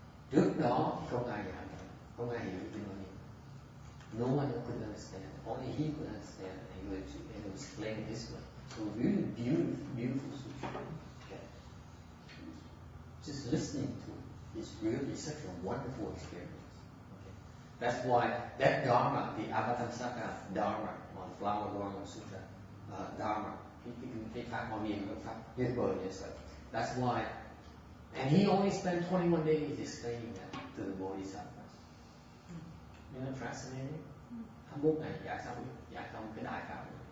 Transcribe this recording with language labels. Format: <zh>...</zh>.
<vi>Trước đó không ai giảng, không ai hiểu cái Hoa Nghiêm.</vi> <en>No one could understand. Only he could understand, and he would explain it this way. So really beautiful sutra. Okay. Just listening to it is really such a wonderful experience. Okay. That's why that Dharma, the Avatamsaka Dharma, on Flower Garden Sutra, Dharma,</en> <vi>cái pháp Hoa Nghiêm, cái pháp tuyệt vời như vậy.</vi> <en>That's why, and he only spent 21 days explaining that to the Bodhisattvas. You know, fascinating.</en> <vi>21 ngày giải xong cái đại pháp.</vi>